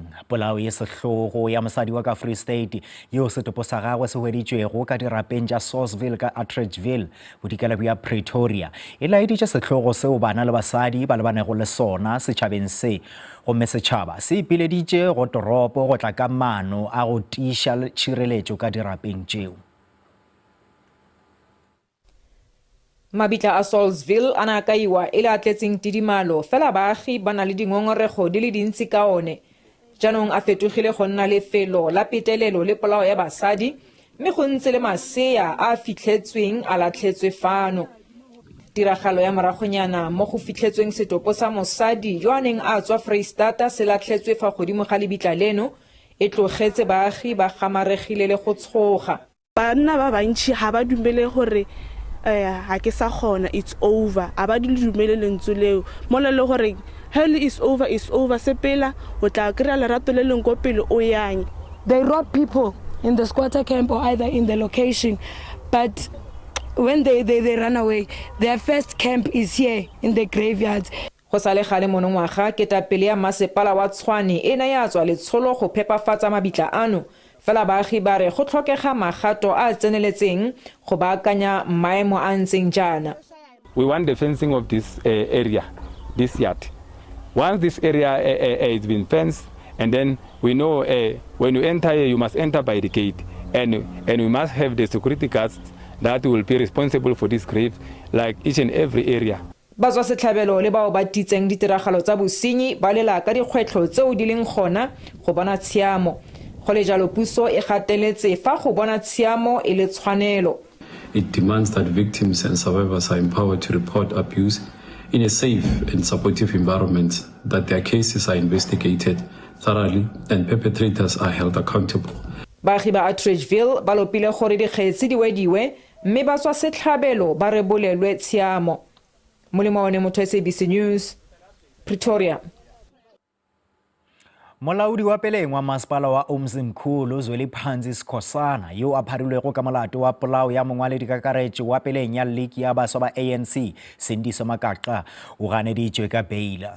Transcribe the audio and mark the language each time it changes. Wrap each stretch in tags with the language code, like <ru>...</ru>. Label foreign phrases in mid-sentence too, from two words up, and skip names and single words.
<nso>Polao ye sehlogo ya mosadi wa ka Free State yeo setopo sa gagwe se hweditšwego ka dirapeng tša Sosville ka Atteridgeville bodikela bja Pretoria e laeditše sehlogo seo bana le basadi ba lebanego le sona setšhabeng se. Gomme setšhaba se ipileditše go toropo go tla ka maano a go tiiša tšhireletšo ka dirapeng tšeo.</nso> <tn>Mabitla a Salisville a na kaiwa e le a tletseng tidimalo fela baagi ba na le dingongorego di le dintsi ka one. Jaanong a fetogile go nna lefelo la petelelo le polao ya basadi mme go ntse le masea a fitlhetsweng a latlhetswe fano. Tiragalo ya moragonyana mo go fitlhetsweng setopo sa mosadi yo a neng a tswa Freistata se latlhetswe fa godimo ga lebitla leno e tlogetse baagi ba gamaregile le go tshoga. Banna ba bantši ga ba dumele gore ha ke sa khona</tn> <en>it's over</en> <tn>aba di dumele lentswe leo mo le gore</tn> <en>hell is over</en> <tn>sepela o tla kry-a lerato le leng ko pele o yang.</tn> <en>They rob people in the squatter camp or either in the location, but when they run away, their first camp is here in the graveyards.</en> <tn>Go sa le gale monongwaga ketapele ya masepala wa Tshwane e na ya tswa letsholo go phepafatsa mabitla ano fela baagi ba re go tlhokega magato a tseneletseng go baakanya maemo a ntseng jaana.</tn> <en>We want the fencing of this area, this yard. Once this area has been fenced, and then we know when you enter here, you must enter by the gate, and we must have the security guards that will be responsible for this grave, like each and every area.</en> <tn>Bazwa setlhabelo le bao ba titseng ditiragalo tsa bosenyi ba lela ka dikgwetlho tseo di leng gona go bona tshiamo. Go le jalo puso e gateletse fa go bona tshiamo e le tshwanelo.</tn> <en>It demands that victims and survivors are empowered to report abuse in a safe and supportive environment, that their cases are investigated thoroughly and perpetrators are held accountable.</en> <tn>Baagi ba Atteridgeville ba lopile gore dikgetsi di wediwe mme ba tswa setlhabelo ba rebolelwe tshiamo. Molemo wa motho SABC News, Pretoria.</tn> <nso>Molaodi wa peleng wa masepala wa Umzimkhulu Zweliphansi Skhosana yo a pharilwego ka molato wa polao ya mongwaledi kakaretše wa peleng ya league ya baswa ba ANC Sindiso Makaqa o ganeditšwe ka beila.</nso>